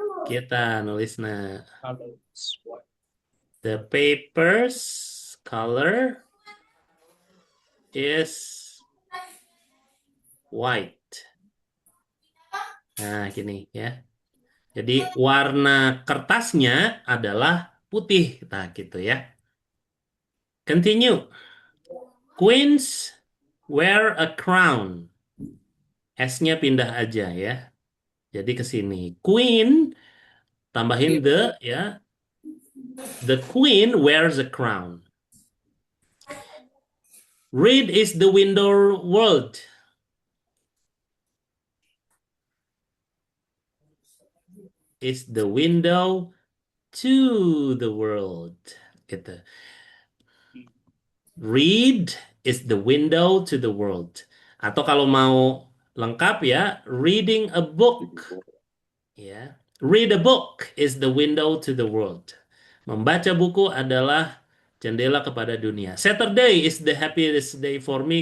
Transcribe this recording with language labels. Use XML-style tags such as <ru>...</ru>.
<su>Kita nulisna.</su> <en>The paper's color is white.</en> <id>Nah, gini ya. Jadi warna kertasnya adalah putih. Nah, gitu ya.</id> <en>Continue. Queens wear a crown.</en> <id>S-nya pindah aja ya. Jadi ke sini. Queen tambahin the ya.</id> <en>The queen wears a crown. Read is the window world. Is the window to the world. Gitu. Read is the window to the world.</en> <id>Atau kalau mau lengkap ya,</id> <en>reading a book. Ya. Read a book is the window to the world.</en> <id>Membaca buku adalah jendela kepada dunia.</id> <en>Saturday is the happiest day for me.</en>